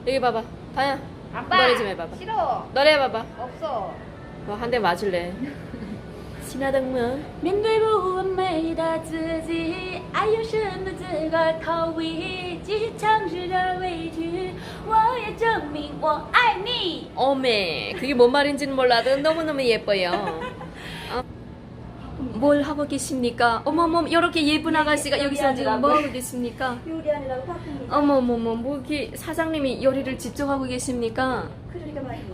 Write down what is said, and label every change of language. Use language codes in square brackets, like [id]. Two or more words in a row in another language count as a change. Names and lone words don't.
[ko] 해봐봐. 다야. 아빠. 노래 좀 해봐봐. 싫어. 노래 해봐봐. 없어. 한 대 맞을래. 신화등문 [zh] 面对不完美的自己，爱有什么资格逃避？既尝试着委屈，我也证明我爱你。 [ko] 어메 그게 뭔 말인지는 몰라도 너무너무 예뻐요. 뭘 하고 계십니까? 어머머 이렇게 예쁜 아가씨가 여기서 지금 뭐 하고 계십니까? 요리하느라고 바쁩니다. 어머머머 뭐 이렇게 사장님이 요리를 직접 하고 계십니까? 그러니까 말이에요.